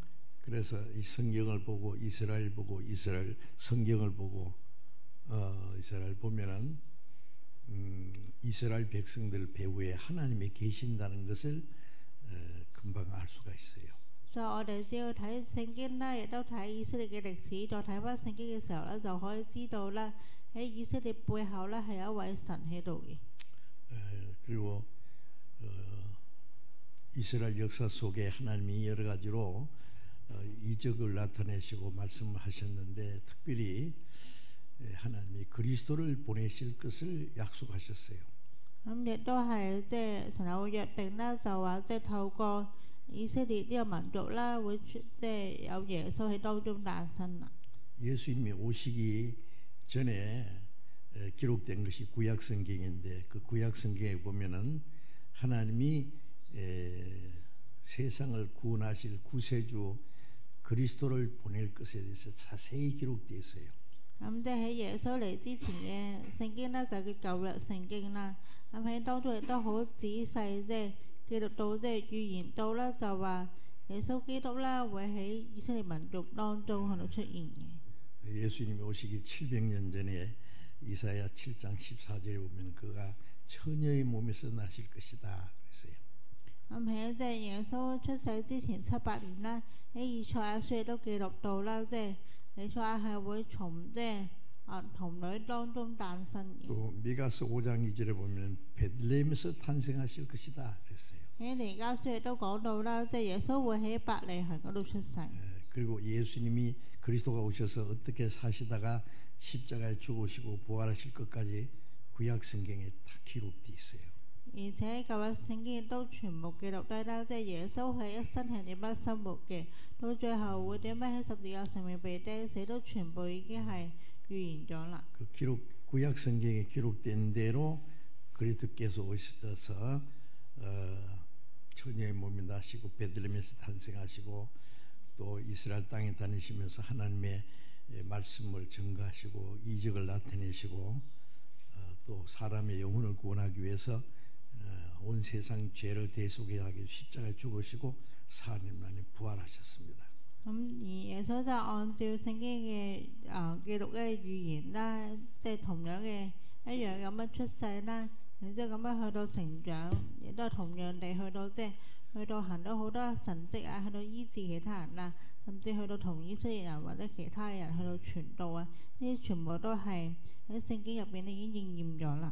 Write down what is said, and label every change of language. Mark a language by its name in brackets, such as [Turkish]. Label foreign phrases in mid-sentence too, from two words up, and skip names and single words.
[Korean] 그래서 이 성경을 보고 이스라엘 보고 이스라엘 성경을 보고 이스라엘 보면은 이스라엘 백성들 배후에 하나님이 계신다는 것을 금방 알 수가 있어요. [Cantonese] 所以我哋只要睇聖經啦，亦都睇以色列嘅歷史，再睇翻聖經嘅時候咧，就可以知道啦，喺以色列背後咧係有一位神喺度嘅。 [Korean] 그리고 이스라엘 역사 속에 하나님이 여러 가지로 이적을 나타내시고 말씀하셨는데 특별히 하나님이 그리스도를 보내실 것을 약속하셨어요. [Cantonese] 咁亦都係即係神有約定啦，就話即係透過以色列呢個民族啦，會即係有耶穌喺當中誕生啦。 [Korean] 예수님이 오시기 전에 기록된 것이 구약 성경인데 그 구약 성경에 보면은 하나님이 세상을 구원하실 구세주 그리스도를 보낼 것에 대해서 자세히 기록되어 있어요. [Cantonese] 咁即係喺耶穌嚟之前嘅聖經咧，就叫舊約聖經啦。咁喺當中亦都好仔細，即係記錄到即係預言到啦，就話耶穌基督啦會喺以色列民族當中喺度出現嘅。 [Korean] 예수님이 오시기 700년 전에 이사야 7장 14절에 보면 그가 처녀의 몸에서 나실 것이다 그랬어요. [Cantonese] 咁喺即係耶穌出世之前700年啦，喺以賽亞書亦都記錄到啦，即係以賽亞係會從即係童女當中誕生嘅。 [Korean] 또 미가서 5장 2절에 보면 베들레헴에서 탄생하실 것이다 그랬어요. [Cantonese] 喺彌迦書亦都講到啦，即係耶穌會喺伯利恆嗰度出世。 [Korean] 그리고 예수님이 그리스도가 오셔서 어떻게 사시다가 십자가에 죽으시고 부활하실 것까지 구약 성경에 다 기록되어 있어요. [Cantonese] 而且舊約聖經亦都全部記錄低啦，即係耶穌係一生係點樣生活嘅，到最後會點樣喺十字架上面被釘死，都全部已經係預言咗啦。 [Korean] 그 구약 성경에 기록된 대로 그리스도께서 오셔서 처녀의 몸에 나시고 베들레헴에서 탄생하시고 또 이스라엘 땅에 다니시면서 하나님의 말씀을 전가하시고 이적을 나타내시고 또 사람의 영혼을 구원하기 위해서 온 세상 죄를 대속하기 위해 십자가에 죽으시고 4년 만에 부활하셨습니다. [Cantonese] 咁而耶穌就按照聖經嘅記錄嘅預言啦，即係同樣嘅一樣咁樣出世啦，然之後咁樣去到成長，亦都係同樣地去到即係去到行到好多神蹟啊，去到醫治其他人啦，甚至去到同以色列人或者其他人去到傳道啊，呢啲全部都係喺聖經入邊已經應驗咗啦。